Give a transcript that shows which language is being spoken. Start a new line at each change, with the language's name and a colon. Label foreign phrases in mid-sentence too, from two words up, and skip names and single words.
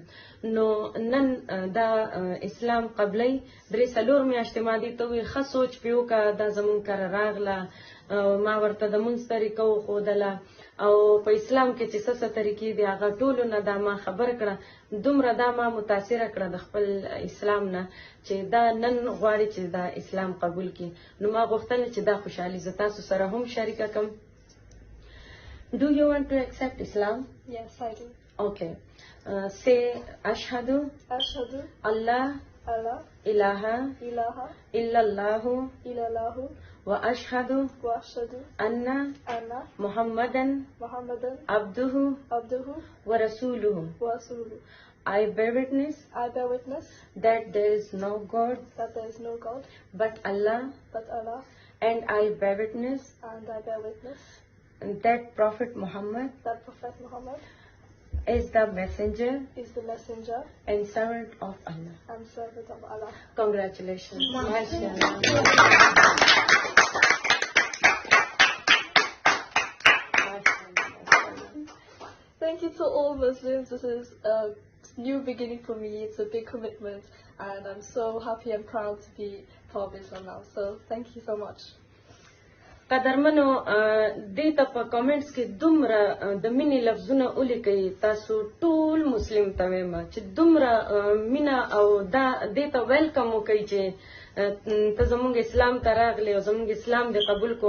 Pashto: نو نن دا اسلام قبلی 3-4 میاشتې ما دې ته وویل ښه سوچ پې وکړه، دا زمونږ کره راغله، ما ورته د مونځ طریقه وښودله او په اسلام کې چې څه طریقې دي هغه ټولو نه دا ما خبر کړه. دومره دا ما متاثره کړه د خپل اسلام نه چې دا نن غواړي چې دا اسلام قبول کړي. نو ما غوښتل چې دا خوشحالي زه تاسو سره هم شریکه کړم.
English: Do you want to accept Islam? Yes, I do. Okay.
Arabic: Say أشهد أن لا إله إلا الله وأشهد أن محمدا عبده ورسوله.
English: I bear witness that there is no God but Allah, and I bear witness that Prophet Muhammad is the messenger and servant of Allah. Congratulations. MashaAllah. Thank you to all Muslims. This is a new beginning for me. It's a big commitment and I'm so happy and proud to be part of Islam now. So thank you so much.
Pashto: قدرمنو، دې ته په کامنټس کې دومره د مینې لفظونه ولیکئ، تاسو ټول مسلم ته وایم چې دومره مینه او دا دې ته ویلکم وکئ چې ته زمونږ اسلام ته راغلی او زمونږ اسلام دې قبول کو.